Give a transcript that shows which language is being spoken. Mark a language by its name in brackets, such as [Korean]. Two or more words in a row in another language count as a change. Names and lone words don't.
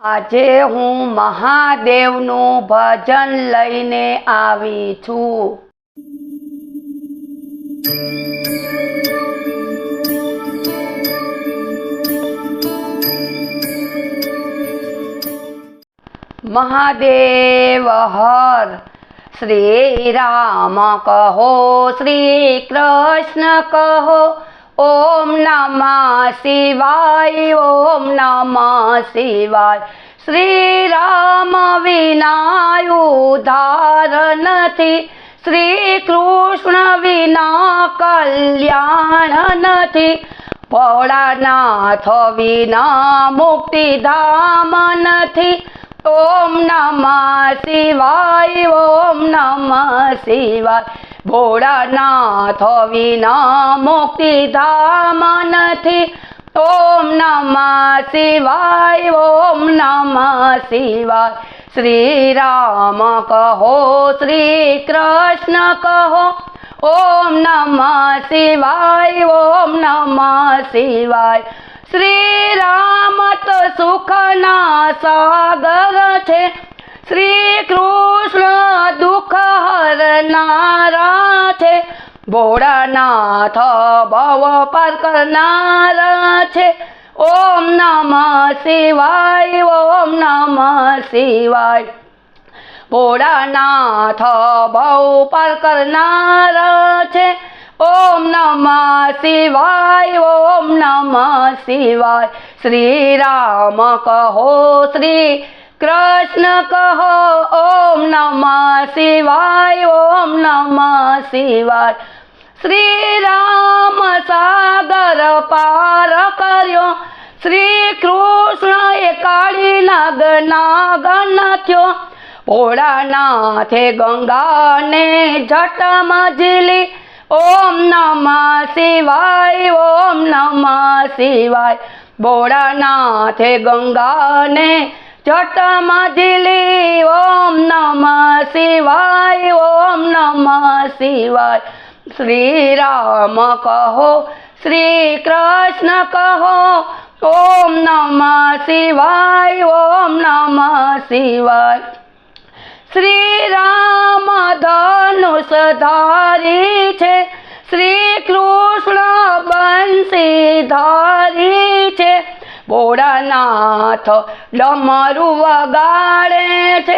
[Gujarati] આજે હું મહાદેવનું ભજન લઈને આવી છું। મહાદેવ હર શ્રી રામ કહો, શ્રી કૃષ્ણ કહો, [Sanskrit] ओम नमः शिवाय, ओम नमः शिवाय। [Gujarati] શ્રી રામ વિના ઉદ્ધાર નથી, શ્રી કૃષ્ણ વિના કલ્યાણ નથી, ભોળાનાથ વિના મુક્તિધામ નથી। [Sanskrit] ओम नमः शिवाय, ओम नमः शिवाय। [Gujarati] ભોળાનાથ વિના મુક્તિધામ નથી। [Sanskrit] ओम नमः शिवाय, ओम नमः शिवाय। [Gujarati] શ્રી રામ કહો, શ્રી કૃષ્ણ કહો, [Sanskrit] ओम नमः शिवाय, ओम नमः शिवाय। [Gujarati] શ્રી રામ તો સુખના સાગર છે, શ્રી કૃષ્ણ દુખ હરનારા છે, ભોળાનાથ ભવ પાર કરનારા છે। [Sanskrit] ओम नमः शिवाय, ओम नमः शिवाय। [Gujarati] ભોળાનાથ ભવ પાર કરનારા છે। [Sanskrit] ओम नमः शिवाय, ओम नमः शिवाय। [Gujarati] શ્રી રામ કહો, શ્રી કૃષ્ણ કહો, [Sanskrit] ओम नमः शिवाय, ओम नमः शिवाय। [Gujarati] શ્રી રામ સાગર પાર કર્યો, શ્રી કૃષ્ણ એ કાળી નાગ નાગન થયો, ભોળાનાથે ગંગા ને જટમા ઝીલી। [Sanskrit] ओम नमः शिवाय, ओम नमः शिवाय। [Gujarati] ભોળાનાથે ગંગા ને જટમા ઝીલી। [Sanskrit] ओम नमः शिवाय, ओम नमः शिवाय। [Gujarati] શ્રી રામ કહો, શ્રી કૃષ્ણ કહો, [Sanskrit] ओम नमः शिवाय, ओम नमः शिवाय। [Gujarati] શ્રી રામ ધનુષ ધારી છે, શ્રી કૃષ્ણ બંસી ધારી છે, ભોળાનાથ ડમરૂ વગાડે છે।